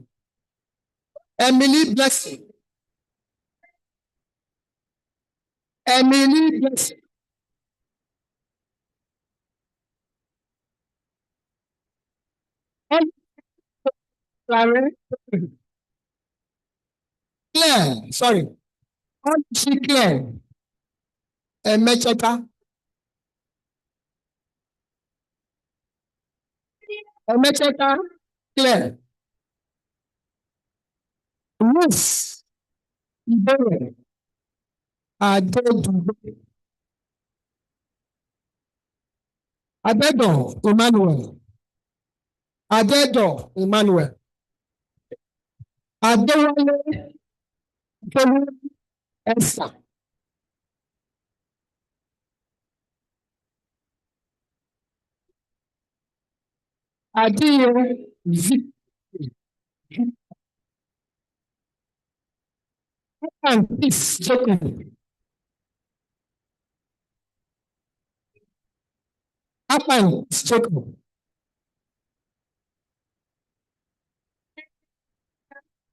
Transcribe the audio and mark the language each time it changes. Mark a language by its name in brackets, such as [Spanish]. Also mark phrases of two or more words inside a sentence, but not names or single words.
[English] Emily Blessing. Emily Blessing. Claire, sorry. Claire. Emecheta. Emecheta. Claire. Ruth. Ibere. Adedugbe. Adedo Emmanuel. Adedo Emmanuel. Adewale Tolu Esther. Adiye Victor. And peace Jacob. Happen Jacob.